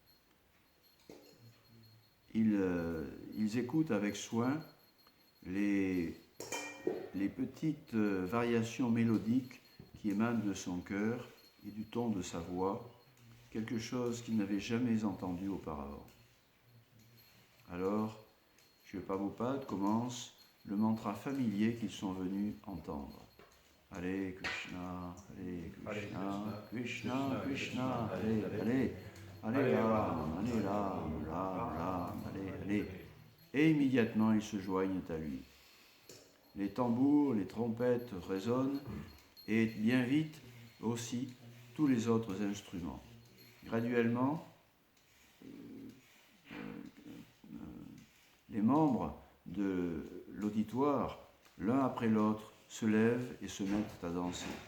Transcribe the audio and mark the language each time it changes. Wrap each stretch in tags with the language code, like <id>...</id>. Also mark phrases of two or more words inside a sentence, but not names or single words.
<fr>Ils écoutent avec soin les petites variations mélodiques qui émanent de son cœur et du ton de sa voix, quelque chose qu'ils n'avaient jamais entendu auparavant. Alors, Srila Prabhupada commence le mantra familier qu'ils sont venus entendre.</fr> <sa>Hare Krishna, Krishna Krishna, Hare Ram, Ram Ram, Hare.</sa> <fr>Et immédiatement ils se joignent à lui. Les tambours, les trompettes résonnent et bien vite aussi tous les autres instruments. Graduellement, les membres de l'auditoire, l'un après l'autre, se lèvent et se mettent à danser.</fr>